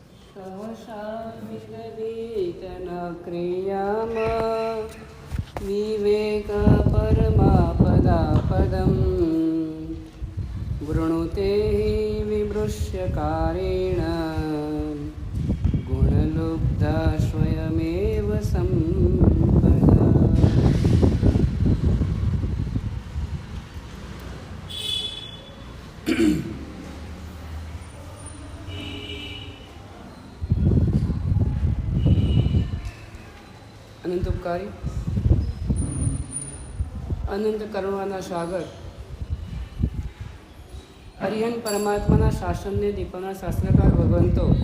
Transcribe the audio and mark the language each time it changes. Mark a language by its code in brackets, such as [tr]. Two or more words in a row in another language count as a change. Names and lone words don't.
[sa] सहसा विगदितन क्रियाम विवेक परमापदापदं वृणुते विमृश्यकारेण गुणलुब्धा स्वयमेव संपदा। [gu] અનંત ઉપકારી અનંત કરુણાના સાગર હરિહન પરમાત્માના શાસનને દીપના શાસ્ત્રકાર ભગવંતો